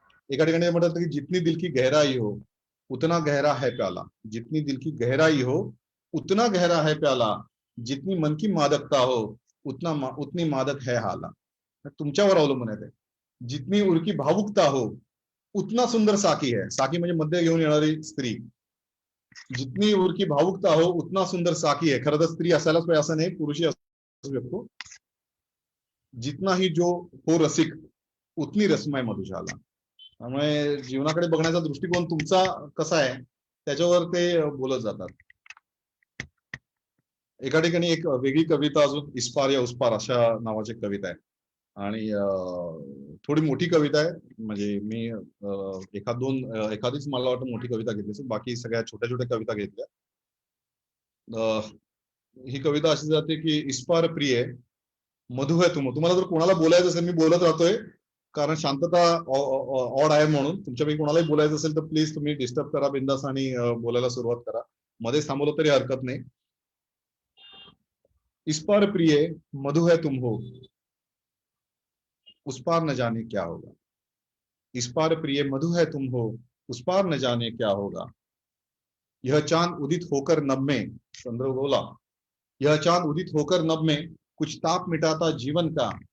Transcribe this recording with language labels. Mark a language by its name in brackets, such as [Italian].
[Marathi] एका ठिकाणी म्हणतात की [Hindi] जितनी दिल की गहराई हो उतना गहरा है प्याला, जितनी दिल की गहराई हो उतना गहरा है प्याला, जितनी मन की मादकता हो उतनी मादक है हाला. [Marathi] तुमच्यावर अवलंबून आहे ते. [Hindi] जितनी उरकी भावुकता हो उतना सुंदर साकी है, [Marathi] साकी म्हणजे मध्य घेऊन येणारी स्त्री. [Hindi] जितनी उरकी भावुकता हो उतना सुंदर साकी है, [Marathi] खरं तर स्त्री असायलाच पाहिजे असं नाही, पुरुषही असू शकतो. [Hindi] जितना ही जो हो रसिक उतनी रसमय मधुशाला. [Marathi] त्यामुळे जीवनाकडे बघण्याचा दृष्टिकोन तुमचा कसा आहे त्याच्यावर ते बोलत जातात. एका ठिकाणी एक वेगळी कविता अजून, इस्पार या उस्पार अशा नावाची कविता आहे, आणि थोडी मोठी कविता आहे. म्हणजे मी एखादीच मला वाटतं मोठी कविता घेतली असेल, बाकी सगळ्या छोट्या छोट्या कविता घेतल्या. ही कविता अशी जाते की [Hindi] इस्पार प्रिय मधु है तुम. [Marathi] तुम्हाला जर कोणाला बोलायचं असेल, मी बोलत राहतोय कारण शांतता ऑड आहे म्हणून, तुमच्यापैकी कोणालाही बोलायचं असेल तर प्लीज तुम्ही डिस्टर्ब करा बिंदास आणि बोलायला सुरुवात करा. मध्येच थांबवलं तरी हरकत नाही. [Hindi] इस पार प्रिय मधु है तुम हो उस पार न जाने क्या होगा. इस पार प्रिय मधु है तुम हो उस पार न जाने क्या होगा. यह चांद उदित होकर नभ में, [Marathi] चंद्र बोला, [Hindi] यह चांद उदित होकर नभ में कुछ ताप मिटाता जीवन का.